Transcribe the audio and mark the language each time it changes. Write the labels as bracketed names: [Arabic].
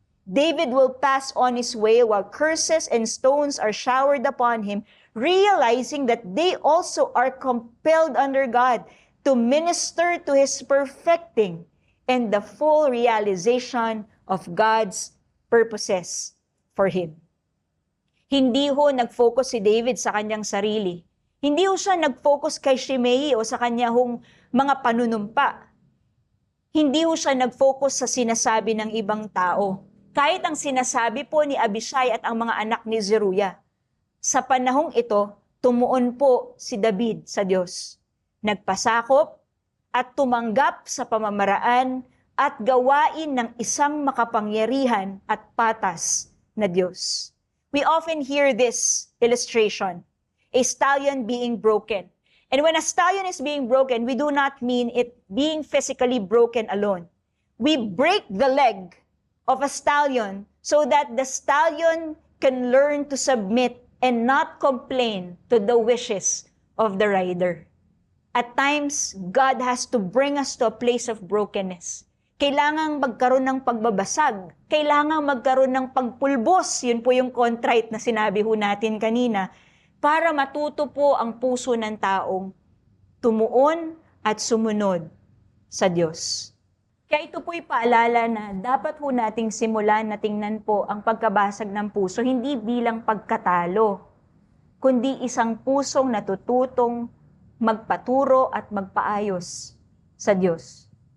[English] David will pass on his way while curses and stones are showered upon him, realizing that they also are compelled under God to minister to his perfecting and the full realization of God's purposes for him. [Filipino] Hindi ho nag-focus si David sa kanyang sarili. Hindi ho siya nag-focus kay Shimei o sa kanyang mga panunumpa. Hindi ho siya nag-focus sa sinasabi ng ibang tao. Kahit ang sinasabi po ni Abishai at ang mga anak ni Zeruiah. Sa panahong ito, tumuon po si David sa Diyos. Nagpasakop at tumanggap sa pamamaraan at gawain ng isang makapangyarihan at patas na Diyos. [English] We often hear this illustration, a stallion being broken. And when a stallion is being broken, we do not mean it being physically broken alone. We break the leg of a stallion so that the stallion can learn to submit and not complain to the wishes of the rider. At times, God has to bring us to a place of brokenness. [Filipino] Kailangang magkaroon ng pagbabasag. Kailangang magkaroon ng pagpulbos. Yun po yung contrite na sinabi ho natin kanina. Para matuto po ang puso ng taong tumuon at sumunod sa Diyos. Kaya ito po'y paalala na dapat po nating simulan na tingnan po ang pagkabasag ng puso, hindi bilang pagkatalo, kundi isang pusong natututong magpaturo at magpaayos sa Diyos.